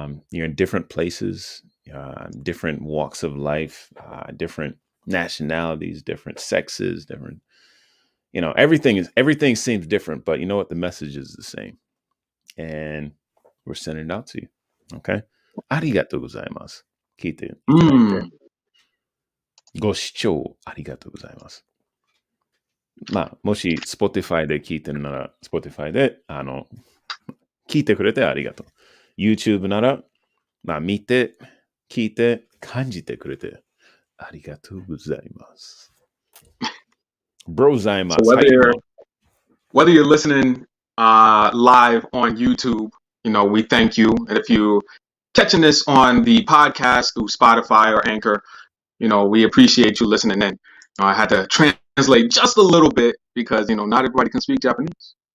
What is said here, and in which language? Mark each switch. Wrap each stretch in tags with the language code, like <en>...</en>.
<en>You're in different places, different walks of life, different nationalities, different sexes, different. Everything seems different, but you know what? The message is the same, and we're sending it out to you. Okay.</en> <ja>ありがとうございます。聞いていただいて。ご視聴ありがとうございます。まあ、もし Spotify で聞いてるなら、Spotify で、聞いてくれてありがとう。 YouTube なら、まあ、見て、聞いて、感じてくれてありがとうございます。 Brozaimas.</ja> <en>So whether you're listening live on YouTube, we thank you. And if you catching this on the podcast through Spotify or Anchor, we appreciate you listening in. I had to translate just a little bit because, not everybody can speak Japanese.</en>